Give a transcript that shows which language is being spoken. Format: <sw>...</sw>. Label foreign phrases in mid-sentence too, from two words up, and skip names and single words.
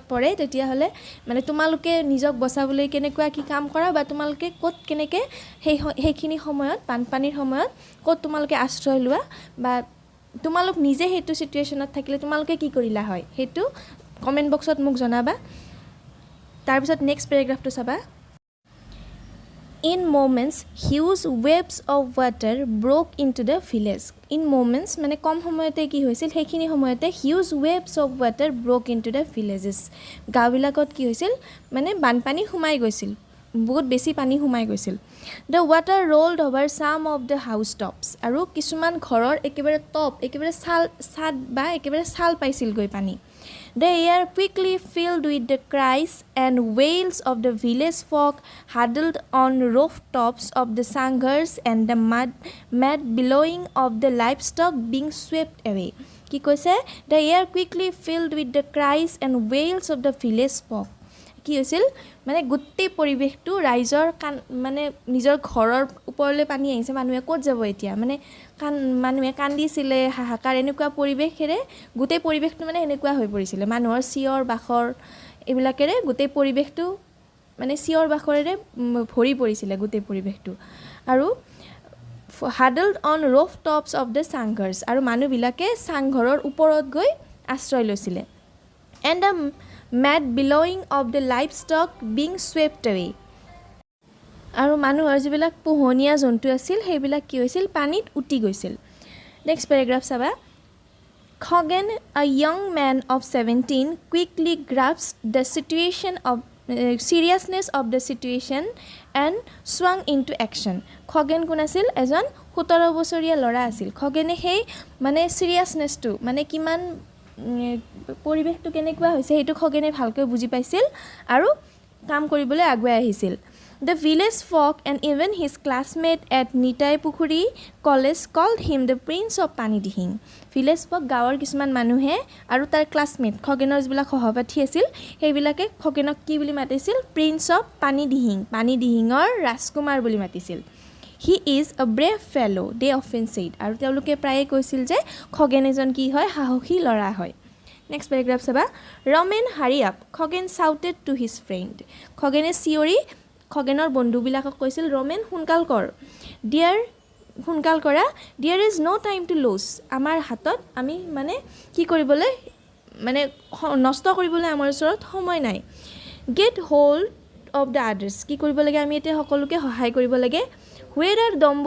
<as>পৰে তেতিয়াহ'লে মানে তোমালোকে নিজক বচাবলৈ কেনেকুৱা কি কাম কৰা বা তোমালোকে ক'ত কেনেকৈ সেইখিনি সময়ত বানপানীৰ সময়ত ক'ত তোমালোকে আশ্ৰয় লোৱা বা তোমালোক নিজে সেইটো চিটুৱেশ্যনত থাকিলে তোমালোকে কি কৰিলা হয় সেইটো</as> <en>comment box</en> <as>মোক জনাবা তাৰপিছত</as> <en>next paragraph</en> <as>চাবা</as> <en>In moments, huge waves of water broke into the village. In moments,</en> <as>মানে কম সময়তে কি হৈছিল সেইখিনি সময়তে</as> <en>huge waves of water broke into the villages.</en> <as>গাঁওবিলাকত কি হৈছিল মানে বানপানী সোমাই গৈছিল বহুত বেছি পানী সোমাই গৈছিল</as> <en>The water rolled over some of the housetops.</en> <as>আৰু কিছুমান ঘৰৰ একেবাৰে টপ একেবাৰে ছাদ বা একেবাৰে ছাল পাইছিল গৈ পানী</as> <en>The air quickly filled with the cries and wails of the village folk huddled on rooftops of the sangars and the mad bellowing of the livestock being swept away.</en> <as>কি কৈছে</as> <en>The air quickly filled with the cries and wails of the village folk.</en> <as>কি হৈছিল মানে গোটেই পৰিৱেশটো ৰাইজৰ মানে নিজৰ ঘৰৰ ওপৰলৈ পানী আহিছে মানুহে ক'ত যাব এতিয়া মানে মানুহে কান্দিছিলে হাহাকাৰ এনেকুৱা পৰিৱেশেৰে গোটেই পৰিৱেশটো মানে এনেকুৱা হৈ পৰিছিলে মানুহৰ চিঞৰ বাখৰ এইবিলাকেৰে গোটেই পৰিৱেশটো মানে চিঞৰ বাখৰেৰে ভৰি পৰিছিলে গোটেই পৰিৱেশটো আৰু</as> <en>huddled on rooftops of the sangars</en> <as>আৰু মানুহবিলাকে চাংঘৰৰ ওপৰত গৈ আশ্ৰয় লৈছিলে</as> <en>and the mad bellowing of the livestock being swept away</en> <as>আৰু মানুহৰ যিবিলাক পোহনীয়া জন্তু আছিল সেইবিলাক কি হৈছিল পানীত উটি গৈছিল</as> <en>next paragraph</en> <as>চাবা</as> <en>Khoghen a young man of 17 quickly grasped the seriousness of the situation and swung into action</en> <as>Khoghen কোন আছিল এজন 17 বছৰীয়া ল'ৰা আছিল খগেনে সেই মানে সিৰিয়াসনেছটো মানে কিমান পৰিৱেশটো কেনেকুৱা হৈছে সেইটো খগেনে ভালকৈ বুজি পাইছিল আৰু কাম কৰিবলৈ আগুৱাই আহিছিল</as> <en>The village folk and even his classmate at Nitai Pukhuri College called him the Prince of Panidihing. Village folk</en> <as>গাঁৱৰ কিছুমান মানুহে আৰু তাৰ ক্লাছমেট খগেনৰ যিবিলাক সহপাঠী আছিল সেইবিলাকে খগেনক কি বুলি মাতিছিল</as> <en>Prince of Panidihing</en> <as>পানীদিহিঙৰ ৰাজকুমাৰ বুলি মাতিছিল</as> <en>He is a brave fellow, they often said.</en> <as>আৰু তেওঁলোকে প্ৰায়ে কৈছিল যে খগেন এজন কি হয় সাহসী ল'ৰা হয়</as> <en>next paragraph</en> <as>চাবা</as> <en>Roman hurry up Khoghen shouted to his friend</en> <as>খগেনে চিঞৰি খগেনৰ বন্ধুবিলাকক কৈছিল ৰমেন সোনকাল কৰ সোনকাল কৰা</as> <en>there is no time to lose</en> <as>আমাৰ হাতত আমি মানে কি কৰিবলৈ মানে নষ্ট কৰিবলৈ আমাৰ ওচৰত সময় নাই</as> <en>get hold of the others</en> <as>কি কৰিব লাগে আমি এতিয়া সকলোকে সহায় কৰিব লাগে</as> <en>where are</en>